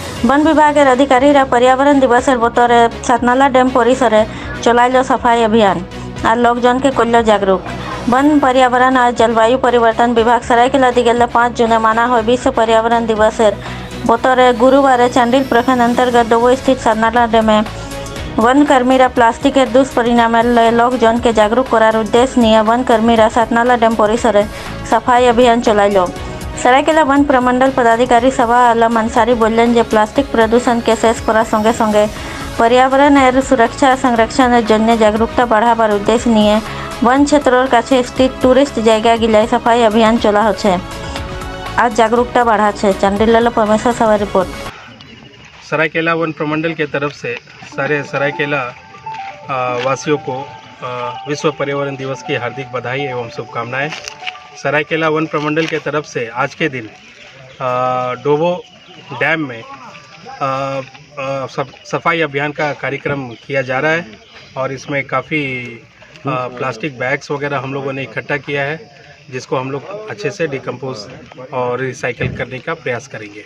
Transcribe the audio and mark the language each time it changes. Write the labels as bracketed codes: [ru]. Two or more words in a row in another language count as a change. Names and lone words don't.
[kyw] वन विभागेर अधिकारीरा पर्यावरण दिवसेर बतरे सातनाला डैम परिसरे चलाइल सफाई अभियान और लोकजन के करल जागरूक। वन पर्यावरण और जलवायु परिवर्तन विभाग सरायकेला दिगेला 5 जूने माना हुए विश्व पर्यावरण दिवसेर बतरे गुरुवार चांडिल प्रखंड अंतर्गत डोबो स्थित सातनाला डैमे वन कर्मीरा प्लास्टिकेर दुष्परिणामेर लय लोकजन के जागरूक करार उद्देश्य निये वन कर्मीरा सातनाला डैम परिसरे सफाई अभियान चलाइल। सरायकेला वन प्रमंडल पदाधिकारी सभा आलम अंसारी बोलें जे प्लास्टिक प्रदूषण के शेष करार संगे संगे पर्यावरण और सुरक्षा संरक्षण जन्य जागरूकता बढ़ाबार उद्देश्य निये वन क्षेत्रोर काछे स्थित टूरिस्ट जायगा गिलाय सफाई अभियान चला होछे। आज जागरूकता बढ़ा छे। चांडिल परमेश्वर सभा रिपोर्ट। [hi] सरायकेला वन प्रमंडल के तरफ से सारे सरायकेला वासियों को विश्व पर्यावरण दिवस की हार्दिक बधाई एवं शुभकामनाएं। सरायकेला वन प्रमंडल के तरफ से आज के दिन डोबो डैम में सफाई अभियान का कार्यक्रम किया जा रहा है और इसमें काफ़ी प्लास्टिक बैग्स वगैरह हम लोगों ने इकट्ठा किया है, जिसको हम लोग अच्छे से डिकम्पोज और रिसाइकिल करने का प्रयास करेंगे।